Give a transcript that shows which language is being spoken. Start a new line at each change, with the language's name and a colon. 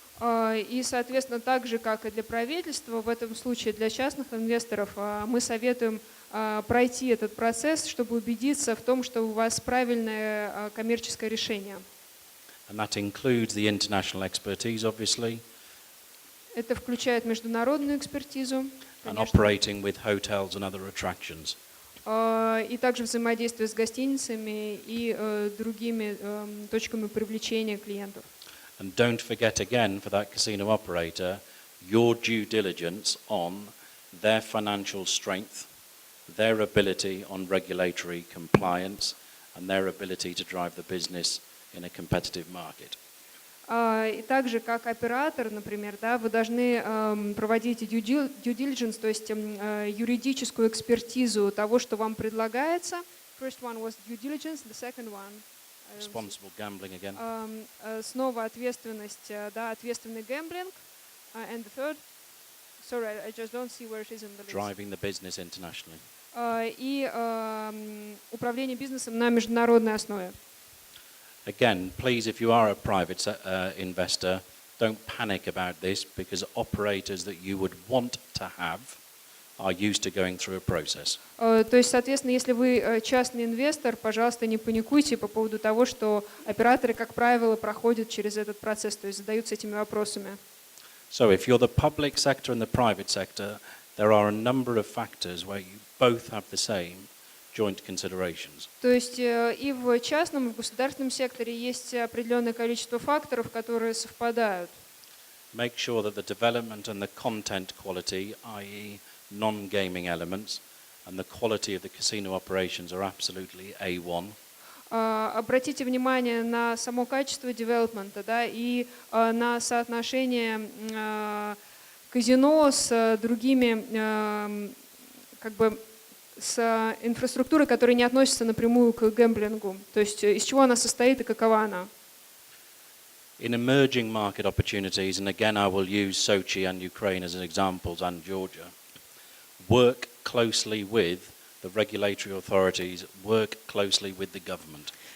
Russian: И, соответственно, так же, как и для правительства, в этом случае для частных инвесторов мы советуем пройти этот процесс, чтобы убедиться в том, что у вас правильное коммерческое решение.
English: And that includes the international expertise, obviously,
Russian: Это включает международную экспертизу,
English: and
Russian: конечно,
English: operating with hotels and other attractions.
Russian: и также взаимодействие с гостиницами и другими точками привлечения клиентов.
English: And don't forget again, for that casino operator, your due diligence on their financial strength, their ability on regulatory compliance, and their ability to drive the business in a competitive market.
Russian: И также как оператор, например, да, вы должны проводить due diligence, то есть юридическую экспертизу того, что вам предлагается.
English: First one was due diligence, the second one Responsible gambling again.
Russian: снова ответственность, да, ответственный гэмблинг.
English: And the third, sorry, I just don't see where it is in the list. Driving the business internationally.
Russian: И управление бизнесом на международной основе.
English: Again, please, if you are a private investor, don't panic about this, because operators that you would want to have are used to going through a process.
Russian: То есть, соответственно, если вы частный инвестор, пожалуйста, не паникуйте по поводу того, что операторы, как правило, проходят через этот процесс, то есть задаются этими вопросами.
English: So if you're the public sector and the private sector, there are a number of factors where you both have the same joint considerations.
Russian: То есть и в частном, и в государственном секторе есть определенное количество факторов, которые совпадают.
English: Make sure that the development and the content quality, i.e. non-gaming elements, and the quality of the casino operations are absolutely A1.
Russian: Обратите внимание на само качество девелопмента, да, и на соотношение казино с другими, как бы, с инфраструктурой, которая не относится напрямую к гэмблингу. То есть из чего она состоит и какова она.
English: In emerging market opportunities, and again I will use Sochi and Ukraine as examples, and Georgia, work closely with the regulatory authorities, work closely with the government.